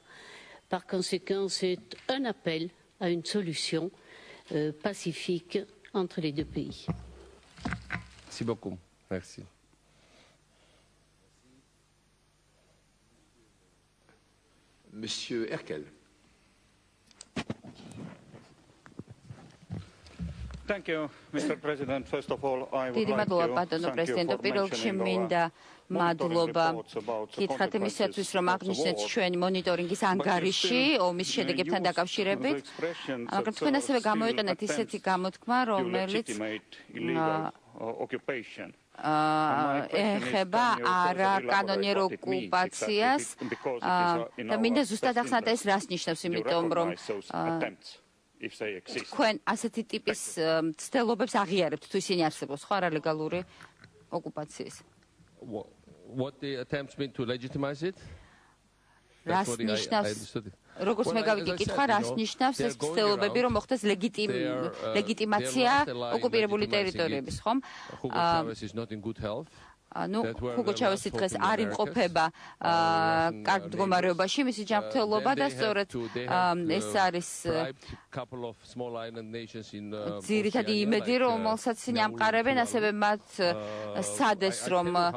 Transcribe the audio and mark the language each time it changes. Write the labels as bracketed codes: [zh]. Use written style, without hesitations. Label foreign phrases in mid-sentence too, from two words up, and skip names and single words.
[fr] Par conséquent, c'est un appel à une solution pacifique entre les deux pays. Merci beaucoup. Merci. Monsieur Herkel. [en] Thank you, Mr. President. First of all, I would [ka] დიდი [en] like [ka] მადლობა, [en] to [ka] ბატონო [en] thank you [ka] პრეზიდენტო. [en] for [ka] პირველ რიგში მინდა მადლობა გითხრათ იმისათვის, რომ აღნიშნეთ ჩვენი მონიტორინგის ანგარიში ომის შედეგებთან დაკავშირებით. მაგრამ თქვენ ასევე გამოიყენეთ ისეთი გამოთქმა, რომელიც ეხება არაკანონიერ ოკუპაციას და მინდა ზუსტად ახსნათ ეს რას ნიშნავს, იმიტომ რომ თქვენ ასეთი ტიპის ცდილობებს აღიარებთ, თუ ისინი არსებობს, ხო, არალეგალური ოკუპაციის. [en] What the attempts mean to legitimize it? [ka] რას ნიშნავს? როგორც მე გავიგე კითხვა, რას ნიშნავს ეს ცდილობები, რომ მოხდეს ლეგიტიმაცია ოკუპირებული ტერიტორიების, ხომ? ანუ ჰუგო ჩავესი დღეს არ იმყოფება კარგ მდგომარეობაში მისი ჯანმრთელობა და სწორედ ეს არის ძირითადი იმედი რომელსაც ემყარებენ ასევე მათ სადეს რომ